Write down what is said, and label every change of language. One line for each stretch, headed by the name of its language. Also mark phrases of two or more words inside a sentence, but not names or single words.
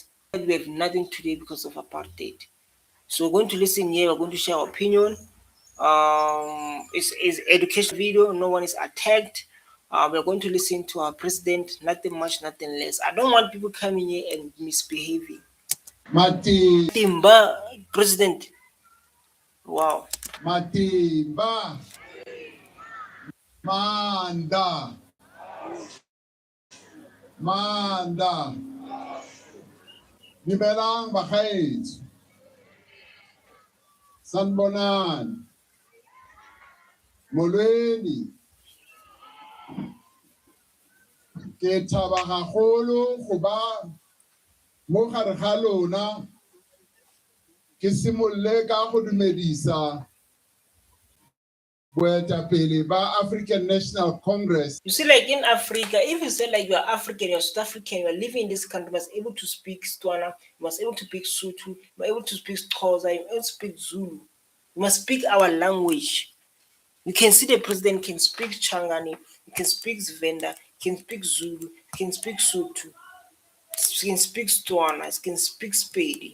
English: We have nothing today because of apartheid. So we're going to listen here. We're going to share our opinion. It's educational video. No one is attacked. We're going to listen to our president. Nothing much, nothing less. I don't want people coming here and misbehaving. Mati Timba, president. Wow.
Tsonga: Matimba Manda Manda Nibelang Bakhaitso Sanbonan Molweni
Tswana: ke thaba gagolo go ba mo gare ga lona ke simolle ka go dumedisa boetapele ba African National Congress.
English: You see, like in Africa, if you say like you're African, you're South African, you're living in this country, you must be able to speak Tswana, you must be able to speak Sotho, you must be able to speak Xhosa, you must speak Zulu. You must speak our language. You can see the president can speak Changani, he can speak Zvenda, he can speak Zulu, he can speak Sotho, he can speak Tswana, he can speak Spedi.